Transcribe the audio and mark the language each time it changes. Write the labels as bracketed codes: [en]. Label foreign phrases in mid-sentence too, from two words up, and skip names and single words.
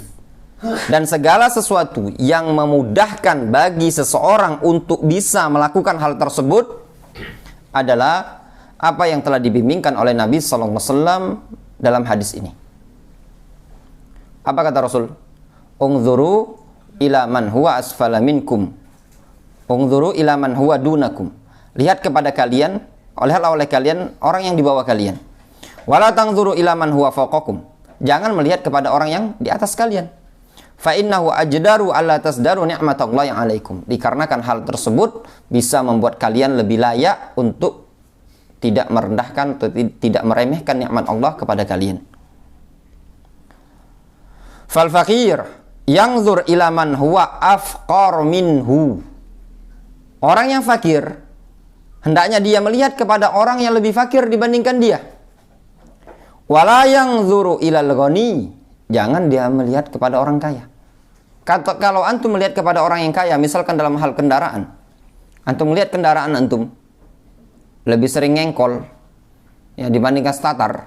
[id] Dan segala sesuatu yang memudahkan bagi seseorang untuk bisa melakukan hal tersebut adalah apa yang telah dibimbingkan oleh Nabi [ar] صلى الله عليه وسلم [id] dalam hadis ini. Apa kata Rasul? [ar] انظروا إلى من هو أسفل منكم. انظروا إلى من هو دونكم. [id] Lihat kepada kalian, lihatlah oleh kalian orang yang di bawah kalian. [ar] ولا تنظروا إلى من هو فوقكم. [id] Jangan melihat kepada orang yang di atas kalian. [ar] فإنه أجدر ألا تزدروا نعمة الله عليكم. [id] Dikarenakan hal tersebut bisa membuat kalian lebih layak untuk tidak merendahkan atau tidak meremehkan nikmat Allah kepada kalian. [ar] فالفقير ينظر إلى من هو أفقر منه. [id] Orang yang fakir hendaknya dia melihat kepada orang yang lebih fakir dibandingkan dia. [ar] ولا ينظر إلى الغني. [id] Jangan dia melihat kepada orang kaya. Kalau antum melihat kepada orang yang kaya, misalkan dalam hal kendaraan, antum melihat kendaraan antum lebih sering ngengkol ya dibandingkan starter.